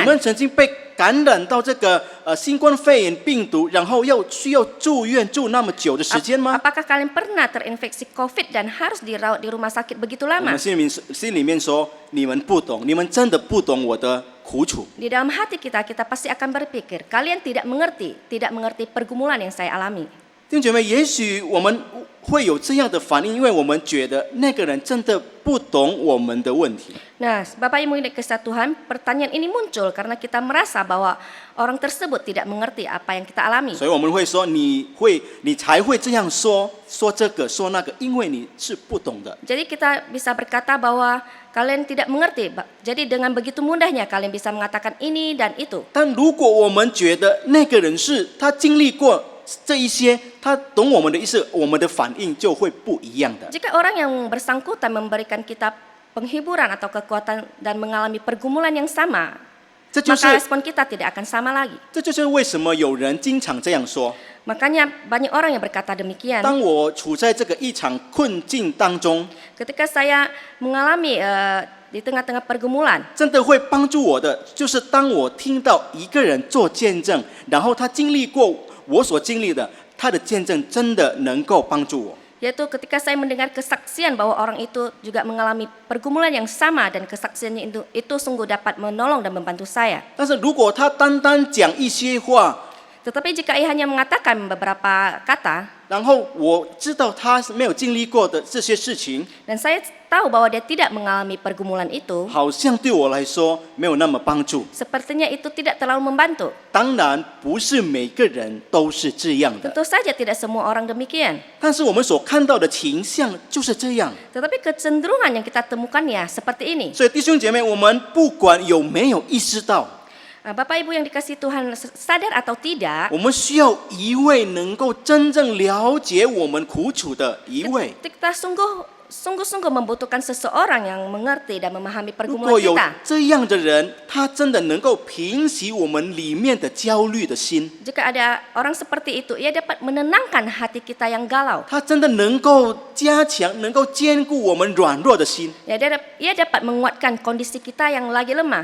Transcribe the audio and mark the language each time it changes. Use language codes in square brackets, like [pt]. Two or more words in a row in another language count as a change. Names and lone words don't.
[zh] 们曾经被感染到这个新冠肺炎病毒，然后需要住院住那么久的时间吗？ [id] Apakah kalian pernah terinfeksi COVID dan harus dirawat di rumah sakit begitu [zh] 我 [id] lama? [zh] 们心里面说，你们不懂，你们真的不懂我的苦楚。 [id] Di dalam hati kita pasti akan berpikir, kalian tidak mengerti pergumulan yang saya alami. [zh] 弟兄姐妹，也许我们会有这样的反应，因为我们觉得那个人真的不懂我们的问题。 [id] Nah, Bapak Ibu yang dikasihi Tuhan, pertanyaan ini muncul karena kita merasa bahwa orang tersebut tidak mengerti apa yang kita alami. [zh] 所以我们会说，你才会这样说这个说那个，因为你是不懂的。 [id] Jadi kita bisa berkata bahwa kalian tidak mengerti. Jadi dengan begitu mudahnya kalian bisa mengatakan ini dan itu. [zh] 但如果我们觉得那个人是他经历过这一些，他懂我们的意思，我们的反应就会不一样的。 [id] Jika orang yang bersangkutan memberikan kita penghiburan atau kekuatan dan mengalami pergumulan yang sama, [zh] 这就 [id] maka [zh] 是 [id] respon kita tidak akan sama lagi. [zh] 这就是为什么有人经常这样说： [id] Makanya banyak orang yang berkata demikian. [zh] 当我处在这个一场困境当中， [id] Ketika saya mengalami di tengah-tengah pergumulan, [zh] 真的会帮助我的，就是当我听到一个人做见证，然后他经历过我所经历的，他的见证真的能够帮助我。 [id] yaitu ketika saya mendengar kesaksian bahwa orang itu juga mengalami pergumulan yang sama dan kesaksiannya itu sungguh dapat menolong dan membantu saya. [zh] 但是如果他单单讲一些话， [id] Tetapi jika ia hanya mengatakan beberapa kata, [zh] 然后我知道他是没有经历过的这些事情， [id] dan saya tahu bahwa dia tidak mengalami pergumulan itu, [zh] 好像对我来说没有那么帮助。 [id] sepertinya itu tidak terlalu membantu. [zh] 当然，不是每个人都是这样的， [id] Tentu saja tidak semua orang demikian. [zh] 但是我们所看到的情象就是这样。 [id] Tetapi kecenderungan yang kita temukan ya seperti ini. [zh] 所以弟兄姐妹，我们不管有没有意识到， [id] Bapak Ibu yang dikasihi Tuhan, sadar atau tidak, [zh] 我们需要一位能够真正了解我们苦楚的一位。 [id] kita sungguh-sungguh membutuhkan seseorang yang mengerti dan memahami [zh] 如 [id] pergumulan [zh] 果有 [id] kita. [zh] 这样的人，他真的能够平息我们里面的焦虑的心， [id] Jika ada orang seperti itu, ia dapat menenangkan hati kita yang galau. [zh] 他真的能够加强、能够兼顾我们软弱的心。 [id] Ia dapat menguatkan kondisi kita yang lagi lemah.